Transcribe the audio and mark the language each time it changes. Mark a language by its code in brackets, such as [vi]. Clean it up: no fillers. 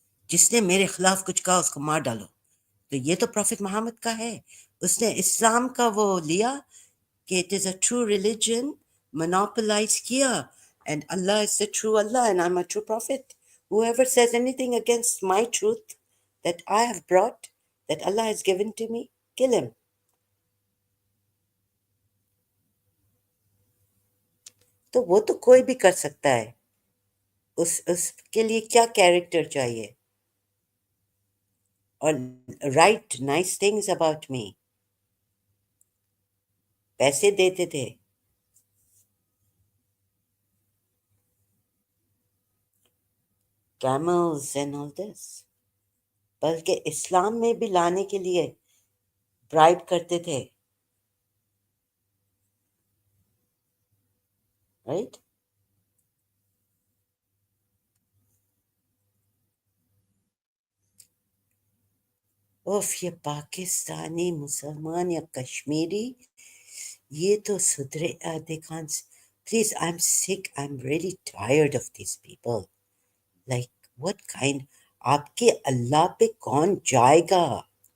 [hi] जिसने मेरे खिलाफ कुछ कहा उसको मार डालो। तो ये तो प्रॉफिट मोहम्मद का है। उसने इस्लाम का वो लिया कि [en] It is a true religion, monopolize किया, and Allah is the true Allah and I am a true prophet. whoever says anything against my truth that I have brought, that Allah has given to me, kill him. [hi] तो वो तो कोई भी कर सकता है। उसके लिए क्या कैरेक्टर चाहिए? [en] और write nice things about me, [hi] पैसे देते थे। [en] camels and all this, [hi] बल्कि इस्लाम में भी लाने के लिए ब्राइब करते थे, राइट? उफ, ये पाकिस्तानी मुसलमान या कश्मीरी, ये तो सुधरे [en] they can't. Please, I'm sick. I'm really tired of these people. Like, what kind? [hi] आपके अल्लाह पे कौन जाएगा?